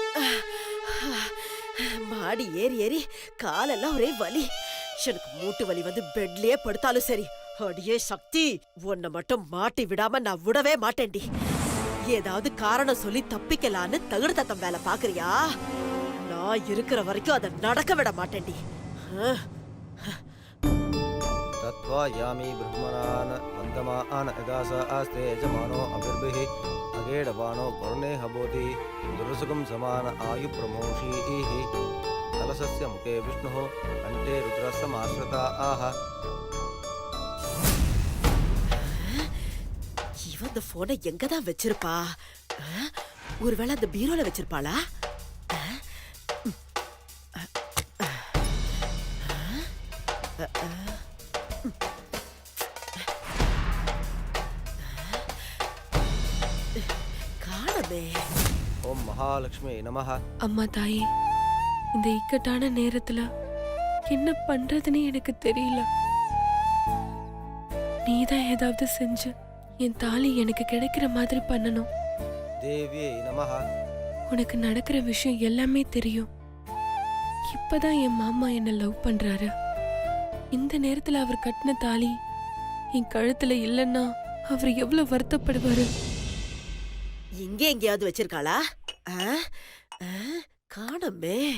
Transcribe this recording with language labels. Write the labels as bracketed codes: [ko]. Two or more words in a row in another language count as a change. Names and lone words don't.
[ta] மாடி ஏறி ஏறி காலெல்லாம் ஒரே வலி. எனக்கு மூட்டு வலி வந்து பெட்லயே படுத்தாலும் சரி. அடியே சக்தி, உன்னை மட்டும் மாட்டி விடாம நான் விடவே மாட்டேன்டி. ஏதாவது காரணம் சொல்லி தப்பிக்கலான்னு தகுடு தத்தம் வேலை பாக்குறியா? நான் இருக்கிற வரைக்கும் அதை நடக்க விட மாட்டேன்டி. [sa] तत्वा यामी ब्रह्मणान वन्दमान यदा स आस्ते यजमानो अभिर्भिः अगेडवानो वर्णे हबोधि दुर्सुखं समान आयु प्रमोषीः कलशस्य मुखे विष्णुः कण्ठे रुद्रस्समाश्रिता आह. [ta] இவன் இந்த போனை எங்கதான் வச்சிருப்பா? ஒருவேளை அந்த பீரோல வச்சிருப்பாளா? காணமே. [sa] ओम महालक्ष्मी नमः. [ta] அம்மா தாயே, இந்த இக்கட்டான நேரத்துல என்ன பண்றதுன்னு எனக்கு தெரியல. நீதான் ஏதாவது செஞ்சு என் தாலி எனக்கு கிடைக்கிற மாதிரி பண்ணணும். [sa] देव्यै नमः. [ta] உனக்கு நடக்கிற விஷயம் எல்லாமே தெரியும். இப்பதான் என் மாமா என்ன லவ் பண்றாரு. இந்த நேரத்துல அவர் கட்டின தாலி என் கழுத்துல இல்லைன்னா அவர் எவ்வளவு வருத்தப்படுவாரு. இங்க எங்கேயாவது வச்சிருக்காளா? காணமே.